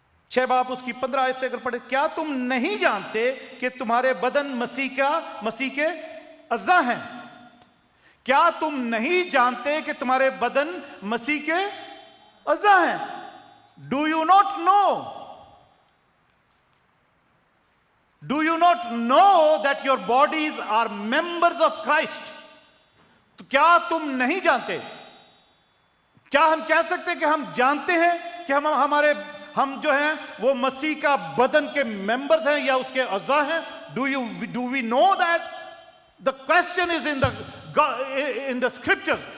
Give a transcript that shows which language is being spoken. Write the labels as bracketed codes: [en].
[hi] 6 बाब उसकी 15 आयत से अगर पढ़े, क्या तुम नहीं जानते कि तुम्हारे बदन मसीह के अज़ा हैं? क्या तुम नहीं जानते कि तुम्हारे बदन मसीह के अज़ा हैं? [en] Do you not know? Do you not know that your bodies are members of Christ? [hi] तो क्या तुम नहीं जानते? क्या हम कह सकते हैं कि हम जानते हैं कि हम जो हैं वो मसीह का बदन के मेंबर्स हैं या उसके अज़ा हैं? [en] Do we know that? The question is in the scriptures.